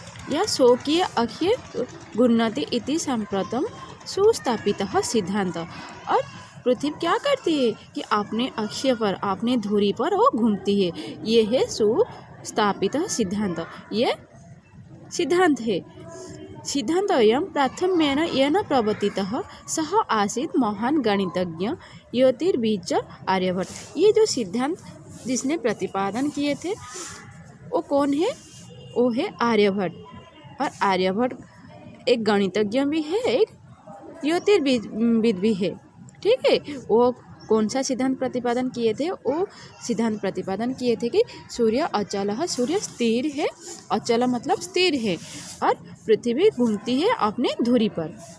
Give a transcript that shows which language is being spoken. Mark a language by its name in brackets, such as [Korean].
[Sanskrit] यह स्वकीय अक्षीय घूर्णति इति सांप्रतम सुस्थापितः सिद्धांत। [Hindi] और पृथ्वी क्या करती है कि अपने अक्षीय पर, अपने धुरी पर वो घूमती है। ये है सुस्थापित सिद्धांत, ये सिद्धांत है। [Sanskrit] सिद्धान्तोऽयं प्राथम्येन येन प्रवर्तितः सः आसीत् महान् गणितज्ञ ज्योतिर्विद आर्यभट्ट। [Hindi] ये जो सिद्धांत जिसने प्रतिपादन किए थे वो कौन है? वो है आर्यभट्ट। और आर्यभट्ट एक गणितज्ञ भी है, एक ज्योतिर्विद भी है। ठीक है, वो कौन सा सिद्धांत प्रतिपादन किए थे? वो सिद्धांत प्रतिपादन किए थे कि सूर्य अचल है, सूर्य स्थिर है, अचल मतलब स्थिर है, और पृथ्वी घूमती है अपने धुरी पर।